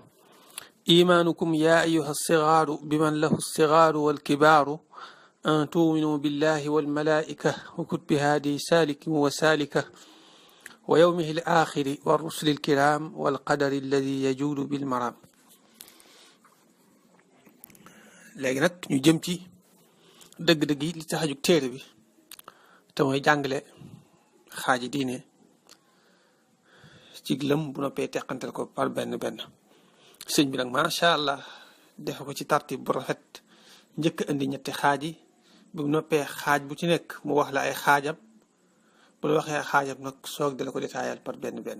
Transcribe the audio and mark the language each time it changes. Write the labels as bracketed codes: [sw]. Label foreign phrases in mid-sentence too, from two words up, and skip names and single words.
[ar] إيمانكم يا أيها الصغار بمن له الصغار والكبار أن تؤمنوا بالله والملائكة وكتب هذه سالك وسالكة ويومه الآخر والرسل الكرام والقدر الذي يجود بالمرام. [wo] léegi nag ñu jëm ci dëgg-dëgg yi li tax a jóg téere bi te mooy jàngale xaaji diine ci lëm bu noppee teqantal ko par benn benn. sëñ bi nag [ar] ما شاء الله [wo] defe ko ci tartib bu rafet, njëkk indi ñetti xaaj yi bu noppee xaaj bu ci nekk mu wax la ay xaajam, bu la waxee xaajam nag soog dala ko détaayal par benn benn.